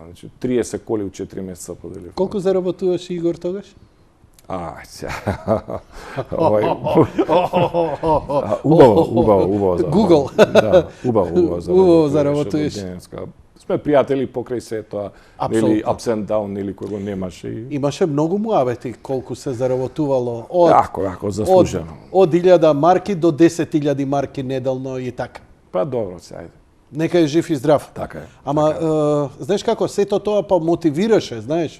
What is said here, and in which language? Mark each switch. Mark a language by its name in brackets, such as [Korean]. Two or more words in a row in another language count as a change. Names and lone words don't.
[Macedonian] Значи 30 коли у 4 месеца поделив. Колку заработуваш Игор тогаш? Убаво. Google. Да, убаво заработуваш. Сме пријатели покрај се тоа, нели [English] ups and down, [Macedonian] нели кој го немаше. Имаше многу муавети колку се заработувало Ако заслужено. Од 1000 марки до 10.000 марки неделно и така. Па добро, се ајде. Нека е жив и здрав. Така е. Ама знаеш како сето тоа па мотивираше, знаеш?